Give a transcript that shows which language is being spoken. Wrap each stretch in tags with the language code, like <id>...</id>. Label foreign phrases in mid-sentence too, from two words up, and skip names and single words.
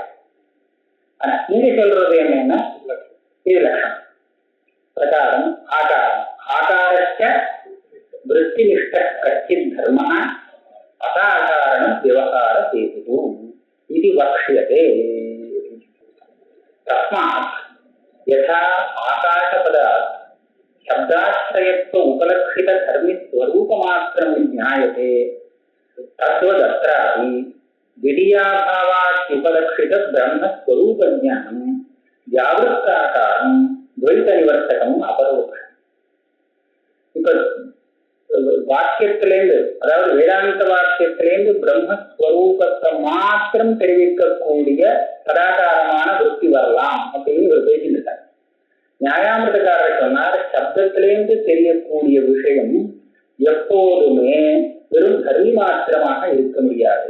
<ta>ஆனா இங்க சொல்றது என்னன்னா இது லட்சணம்.</ta> <sa>பிரகாரம் ஆகாரம் ஆகாரச்ச விருத்தினிஷ்ட கச்சித் தர்ம அசாதாரணம் விவகார சேது இது வக்ஷ்யதே. தஸ்மாத் யதா ஆகாசபதாத் शब्दाश्रयत्व उपलक्षित धर्मी स्वरूपमात्रं ज्ञायते तद्वदत्रापि विधियाभावात् उपलक्षित ब्रह्म स्वरूप ज्ञानं जागृताकारं द्वैत निवर्तकं अपरोक्षम्.</sa> <ta>இப்ப வாக்கியத்திலேருந்து அதாவது வேதாந்த வாக்கியத்திலேருந்து பிரம்மஸ்வரூபத்தை மாத்திரம் தெரிவிக்கக்கூடிய சதாகாரமான விருத்தி வரலாம் அப்படின்னு இவர் பேசிட்டு இருக்காங்க. நியாயாமிரதக்காரர் சொன்னார், சப்தத்திலேருந்து தெரியக்கூடிய விஷயம் எப்போதுமே வெறும் தர்மி மாத்திரமாக இருக்க முடியாது.</ta>